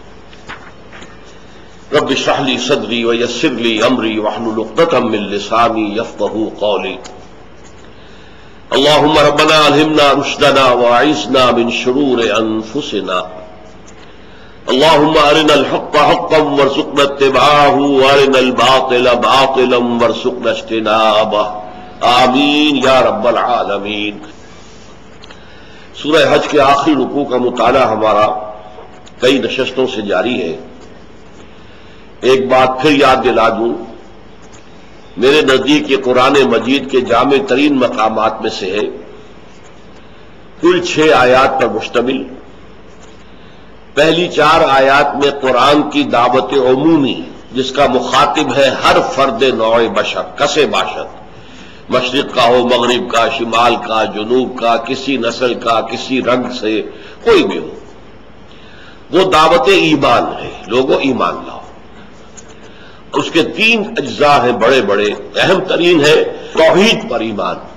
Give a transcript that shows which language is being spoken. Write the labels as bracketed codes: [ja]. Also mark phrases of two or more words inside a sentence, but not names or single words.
[ar] رب اشرح لي صدري ويسر لي أمري واحلل عقدة من لساني يفقهوا قولي اللهم ربنا ألهمنا رشدنا وأعذنا من شرور أنفسنا اللهم أرنا الحق حقا وارزقنا اتباعه وأرنا الباطل باطلا وارزقنا اجتنابه آمین یا رب العالمین۔ [ur] سورہ حج کے آخری رکوع کا مطالعہ ہمارا کئی نشستوں سے جاری ہے۔ ایک بات پھر یاد دلا دوں، میرے نزدیک یہ قرآن مجید کے جامع ترین مقامات میں سے ہے۔ کل 6 آیات پر مشتمل، پہلی 4 آیات میں قرآن کی دعوت عمومی جس کا مخاطب ہے ہر فرد نوع بشر [fa] کسے باشد، [ur] مشرق کا ہو، مغرب کا، شمال کا، جنوب کا، کسی نسل کا، کسی رنگ سے، کوئی بھی ہو، وہ دعوت ایمان ہے، لوگوں ایمان لاؤ۔ اس کے 3 اجزاء ہیں بڑے بڑے، اہم ترین ہے توحید پر ایمان۔